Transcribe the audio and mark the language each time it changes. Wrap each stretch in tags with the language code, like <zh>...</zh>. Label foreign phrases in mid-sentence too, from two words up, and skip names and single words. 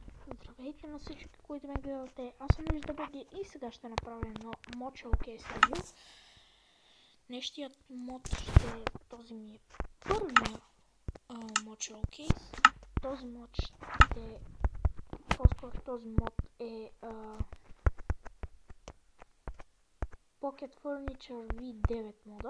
<bg>Здравейте на всички, които ме гледате. Аз съм LizDBG и сега ще направя едно мод</bg> <en>showcase review.</en> <bg>Днешният мод ще е този ми първия мод showcase. Този мод ще по-скоро този мод е Pocket Furniture V9 мода.</bg>